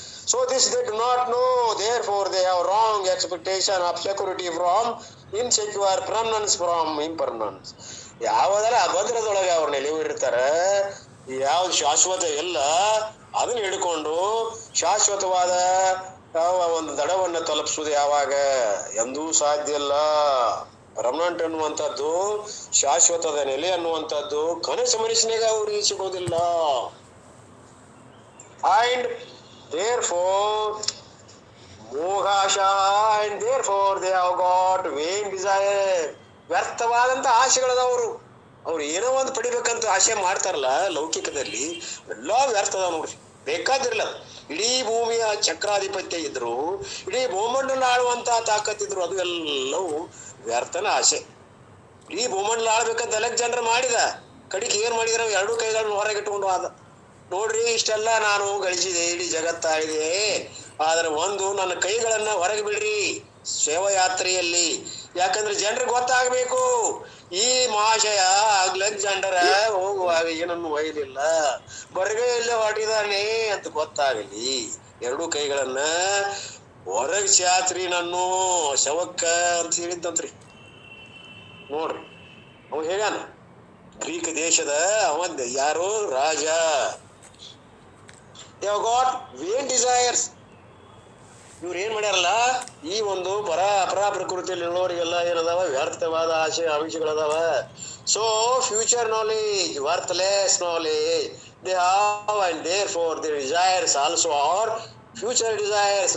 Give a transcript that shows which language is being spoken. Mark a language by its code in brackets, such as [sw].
[en] So this they do not know, therefore they have wrong expectation of security from insecure permanence from impermanence. [kn] ಯಾವದಲ್ಲ ಅಭದ್ರದೊಳಗೆ ಅವ್ರ ನೆಲೆಯೂರಿರ್ತಾರ. ಯಾವ್ದು ಶಾಶ್ವತ ಇಲ್ಲ ಅದನ್ನ ಹಿಡ್ಕೊಂಡು ಶಾಶ್ವತವಾದ ಒಂದು ದಡವನ್ನ ತಲುಪಿಸುವುದು ಯಾವಾಗ ಎಂದೂ ಸಾಧ್ಯ ಇಲ್ಲ. ಪರ್ಮನೆಂಟ್ ಅನ್ನುವಂಥದ್ದು, ಶಾಶ್ವತದ ನೆಲೆ ಅನ್ನುವಂಥದ್ದು ಕನಸು ಮನುಷ್ಯನಿಗೆ ಅವ್ರಿಗೆ ಸಿಗೋದಿಲ್ಲ. [en] And therefore moghasha and therefore they have got vain desire. [kn] ವ್ಯರ್ಥವಾದಂತ ಆಸೆಗಳದವರು. ಅವ್ರು ಏನೋ ಒಂದು ಪಡಿಬೇಕಂತ ಆಸೆ ಮಾಡ್ತಾರಲ್ಲ ಲೌಕಿಕದಲ್ಲಿ, ಎಲ್ಲಾ ವ್ಯರ್ಥದ ನೋಡ್ರಿ. ಬೇಕಾದಿರ್ಲ ಇಡೀ ಭೂಮಿಯ ಚಕ್ರಾಧಿಪತ್ಯ ಇದ್ರು, ಇಡೀ ಭೂಮಂಡಲ ಆಳುವಂತ ತಾಕತ್ತಿದ್ರು, ಅದು ಎಲ್ಲವೂ ವ್ಯರ್ಥನ ಆಸೆ. ಇಡೀ ಭೂಮಂಡಲ ಆಳ್ಬೇಕಂತ ಅಲೆಕ್ಸಾಂಡರ್ ಮಾಡಿದ, ಕಡಿಗೆ ಏನ್ ಮಾಡಿದ್ರ ಎರಡು ಕೈಗಳನ್ನು ಹೊರಗಿಟ್ಕೊಂಡು ಆದ. ನೋಡ್ರಿ ಇಷ್ಟೆಲ್ಲ ನಾನು ಗಳಿಸಿದೆ, ಇಡೀ ಜಗತ್ತಾಳಿದೆ, ಆದ್ರೆ ಒಂದು ನನ್ನ ಕೈಗಳನ್ನ ಹೊರಗೆ ಬಿಡ್ರಿ ಸೇವಯಾತ್ರೆಯಲ್ಲಿ. ಯಾಕಂದ್ರೆ ಜನರಿಗೆ ಗೊತ್ತಾಗ್ಬೇಕು ಈ ಮಹಾಶಯ ಅಲೆಕ್ಸಾಂಡರ್ ಹೋಗುವಾಗ ಏನನ್ನು ಒಯ್ಲಿಲ್ಲ, ಬರವೇ ಇಲ್ಲೇ ಹೊರಟಿದಾನೆ ಅಂತ ಗೊತ್ತಾಗಲಿ. ಎರಡು ಕೈಗಳನ್ನ ಹೊರಗೆ ಚಾತ್ರಿ ನನ್ನು ಶವಕ್ಕ ಅಂತ ಹೇಳಿದ್ದಂತ್ರಿ. ನೋಡ್ರಿ ಅವ ಹೇಳ್ಯಾನ, ಗ್ರೀಕ್ ದೇಶದ ಅವ ಯಾರು ರಾಜ. [en] they have got vain desires. [kn] ಇವ್ರು ಏನ್ ಮಾಡ್ಯಾರಲ್ಲ, ಈ ಒಂದು ಅಪರ ಪ್ರಕೃತಿಯಲ್ಲಿ ಇರುವವರಿಗೆಲ್ಲ ಏನದಾವ ವ್ಯರ್ಥವಾದ ಆಸೆ ಆಮಿಷಗಳದಾವ. [en] So future knowledge worthless knowledge they have and therefore their desires also are future desires.